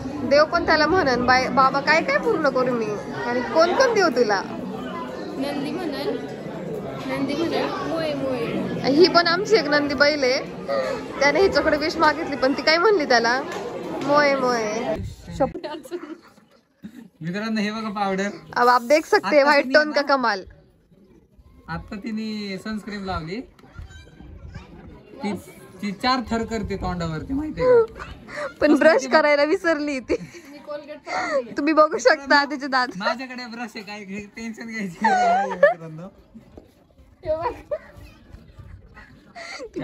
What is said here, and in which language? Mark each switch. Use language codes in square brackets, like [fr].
[mr] देव पण त्याला म्हणन बाबा काय काय पूर्ण करू मी, आणि कोण कोण देऊ तुला. नंदी म्हणाल मोये मोये. ही पण आमची एक नंदी बैल आहे, त्याने हिच्याकडे विष मागितली पण ती काय म्हणली त्याला, मोये मोये. मित्रांनो हे बघा पावडर. [hi] अब आप देख सकते हैं व्हाइट टोन का कमाल. [mr] आता तिने सनस्क्रीन लावली, ती 4 थर करते तोंडावरती माहितीये का. पण ब्रश करायला विसरली ती. तुम्ही बघू शकता तिचे दात. माझ्याकडे ब्रश आहे, काय टेन्शन घ्यायची.